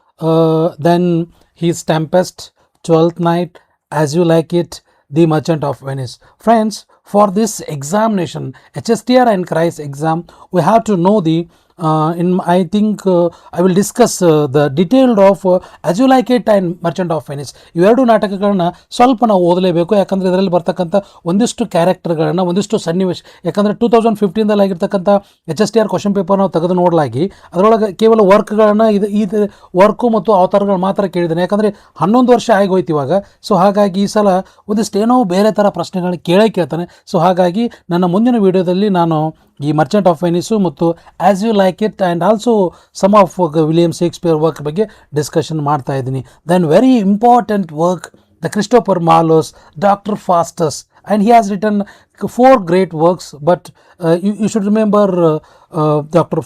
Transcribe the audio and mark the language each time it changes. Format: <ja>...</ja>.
<en>Then his Tempest, Twelfth Night, As You Like It, The Merchant of Venice. Friends, for this examination, HSTR and CRIS exam, we have to know the I think I will discuss the detailed of As You Like It and Merchant of Venice.</en> <kn>ಇವೆರಡು ನಾಟಕಗಳನ್ನ ಸ್ವಲ್ಪ ನಾವು ಓದಲೇಬೇಕು, ಯಾಕಂದರೆ ಇದರಲ್ಲಿ ಬರ್ತಕ್ಕಂಥ ಒಂದಿಷ್ಟು ಕ್ಯಾರೆಕ್ಟರ್ಗಳನ್ನ, ಒಂದಿಷ್ಟು ಸನ್ನಿವೇಶ, ಯಾಕಂದರೆ 2015ದಲ್ಲಿ ಆಗಿರ್ತಕ್ಕಂಥ HSTR ಕ್ವಶನ್ ಪೇಪರ್ ನಾವು ತೆಗೆದು ನೋಡಲಾಗಿ ಅದರೊಳಗೆ ಕೇವಲ ವರ್ಕ್ಗಳನ್ನ ಇದು ವರ್ಕು ಮತ್ತು ಅವತಾರಗಳು ಮಾತ್ರ ಕೇಳಿದ್ದೇನೆ, ಯಾಕಂದರೆ 11 ವರ್ಷ ಆಗೋಯ್ತು ಇವಾಗ. ಸೊ ಹಾಗಾಗಿ ಈ ಸಲ ಒಂದಿಷ್ಟು ಏನೋ ಬೇರೆ ಥರ ಪ್ರಶ್ನೆಗಳನ್ನ ಕೇಳ್ತಾನೆ. ಸೊ ಹಾಗಾಗಿ ನನ್ನ ಮುಂದಿನ ವಿಡಿಯೋದಲ್ಲಿ ನಾನು ಈ ಮರ್ಚೆಂಟ್ ಆಫ್ ವೆನಿಸು ಮತ್ತು as you like it</kn> <en>and also some of William Shakespeare work</en> <kn>ಬಗ್ಗೆ ಡಿಸ್ಕಷನ್ ಮಾಡ್ತಾ ಇದ್ದೀನಿ.</kn> <en>Then very important work, the Christopher Marlowe's Dr. Faustus, and he has written 4 great works, but you should remember Dr.</en>